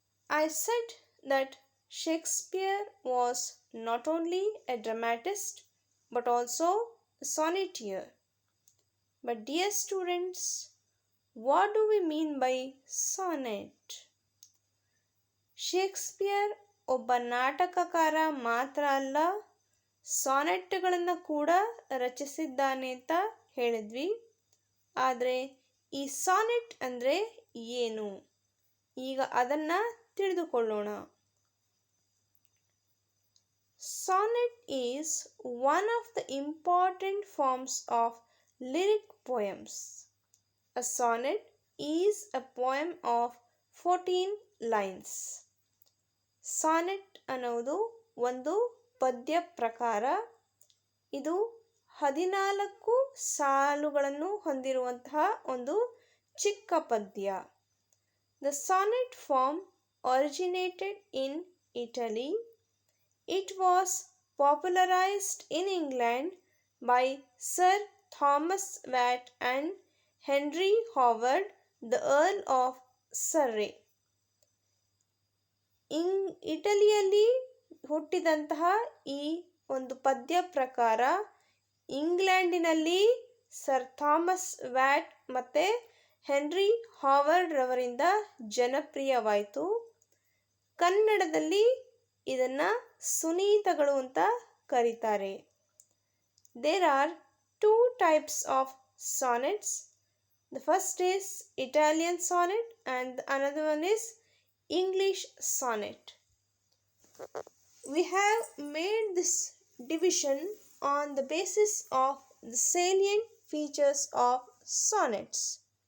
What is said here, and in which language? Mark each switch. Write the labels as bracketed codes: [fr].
[en] I said that Shakespeare was not only a dramatist but also a sonneteer. But dear students, What do we mean by sonnet? [kn] Shakespeare ಒಬ್ಬ ನಾಟಕಕಾರ ಮಾತ್ರ ಅಲ್ಲ, ಸಾನೆಟ್ಗಳನ್ನು ಕೂಡ ರಚಿಸಿದ್ದಾನೆ ಅಂತ ಹೇಳಿದ್ವಿ. ಆದರೆ ಈ ಸಾನೆಟ್ ಅಂದರೆ ಏನು? ಈಗ ಅದನ್ನು ತಿಳಿದುಕೊಳ್ಳೋಣ. [en] Sonnet is one of the important forms of lyric poems. A sonnet is a poem of 14 lines. [kn] Sonnet ಅನ್ನೋದು ಒಂದು ಪದ್ಯ ಪ್ರಕಾರ. ಇದು 14 ಸಾಲುಗಳನ್ನು ಹೊಂದಿರುವಂತಹ ಒಂದು ಚಿಕ್ಕ ಪದ್ಯ. [en] The sonnet form originated in Italy. It was popularized in England by Sir Thomas Watt and Henry Howard, the Earl of Surrey. [kn] ಇಟಲಿಯಲ್ಲಿ ಹುಟ್ಟಿದಂತಹ ಈ ಒಂದು ಪದ್ಯ ಪ್ರಕಾರ ಇಂಗ್ಲೆಂಡಿನಲ್ಲಿ ಸರ್ ಥಾಮಸ್ ವ್ಯಾಟ್ ಮತ್ತು ಹೆನ್ರಿ ಹಾವರ್ಡ್ ರವರಿಂದ ಜನಪ್ರಿಯವಾಯಿತು. ಕನ್ನಡದಲ್ಲಿ ಇದನ್ನು ಸುನೀತಗಳು ಅಂತ ಕರೀತಾರೆ. [en] There are two types of sonnets. The first is Italian sonnet and another one is English sonnet. We have made this division on the basis of the salient features of sonnets.